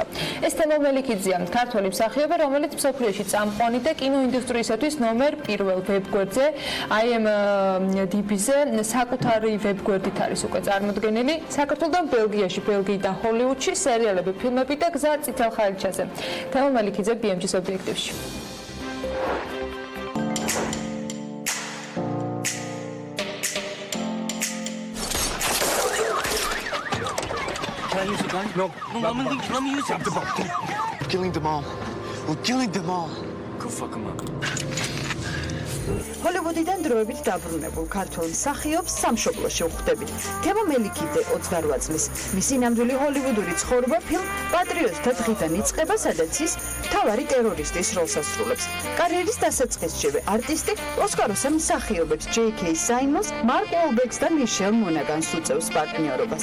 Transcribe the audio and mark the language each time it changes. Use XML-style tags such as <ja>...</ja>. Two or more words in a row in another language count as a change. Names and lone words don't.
<ka>ეს თემა მელიქიძეა, ქართული მსახიობი, რომელიც მსოფლიოში წამყვანი და კინოინდუსტრიისათვის ნომერ 1 ვებგვერდზე, IMDb-ზე საკუთარი ვებგვერდით არის უკვე წარმოდგენილი. საქართველოსთან ბელგიაში, ბელგიიდან ჰოლივუდში სერიალები, ფილმები და გზა წითელ ხალიჩაზე. თემა მელიქიძე BMG-ის ობიექტივში.</ka> <en>Can I use the gun? No. Let me use it. We're killing them all. We're killing them all. Go fuck them up.</en> <ka>ჰოლივუდიდან დროებით დაბრუნებულ ქართულ მსახიობს სამშობლოში ვხვდებით. თემა მელიქიძე 28 წლის. მისი ნამდვილი ჰოლივუდური ცხოვრება ფილმ პატრიოტთა დღიდან იწყება, სადაც ის მთავარი ტერორისტის როლს ასრულებს. კარიერის დასაწყისშივე არტისტი ოსკაროსან მსახიობებს JK Simmons, Mark Wahlberg და Michelle Monaghan-ს უწევს პარტნიორობას.</ka>